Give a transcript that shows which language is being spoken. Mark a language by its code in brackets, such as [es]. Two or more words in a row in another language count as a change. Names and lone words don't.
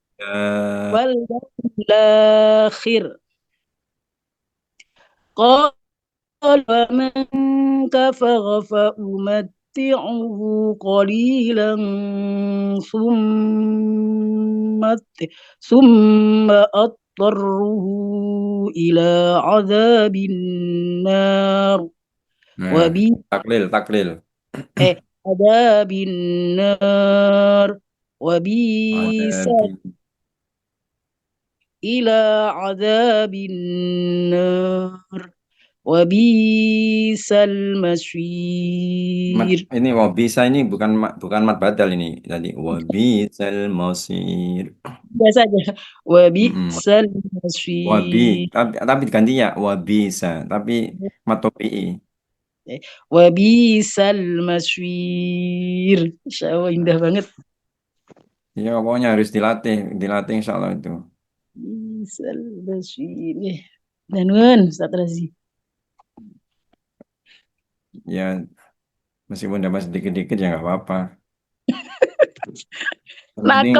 [ar] الآخر قال ومن كفر فأمتعه قليلا ثم أضطره إلى عذاب النار [id] taklil [ar] عذاب النار وبئس إلى عذاب النار وبئس المصير. [id] Ini wabisa ini bukan mat badal ini. Jadi [ar] وبئس المصير. [id] Biasa aja. [ar] وبئس المصير. [id] Wabi, tapi diganti ya wabisa, tapi mat topi'i. [ar] وبئس المصير. إن شاء الله [id] indah banget. Ya pokoknya harus dilatih [ar] إن شاء الله [id] itu. [ar] وبئس المصير. [id] Danun, Ustaz Razi. Ya meskipun dapat sedikit-sedikit ya nggak apa-apa. Nakal